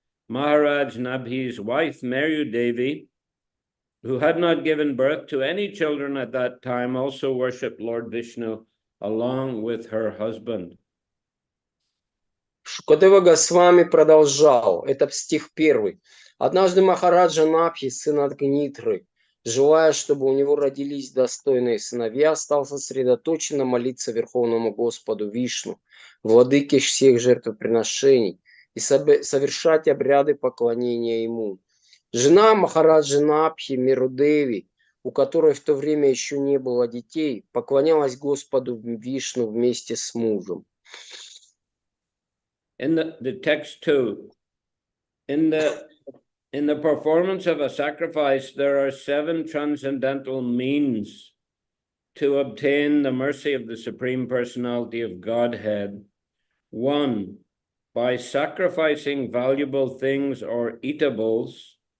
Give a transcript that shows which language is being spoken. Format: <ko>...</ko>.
<en>Maharaj Nabhi's wife, Meryu Devi, who had not given birth to any children at that time, also worshipped Lord Vishnu along with her husband.</en> <ru>Шукадева Госвами продолжал. Это стих 1. Однажды Махараджа Набхи, сын Агнитры, желая, чтобы у него родились достойные сыновья, стал сосредоточенно молиться Верховному Господу Вишну, владыке всех жертвоприношений, и совершать обряды поклонения ему. Жена Махараджи Набхи, Мерудеви, у которой в то время еще не было детей, поклонялась Господу Вишну вместе с мужем.</ru> <en>In the text too, in the performance of a sacrifice, there are 7 transcendental means to obtain the mercy of the Supreme Personality of Godhead. 1, by sacrificing valuable things or eatables.</en>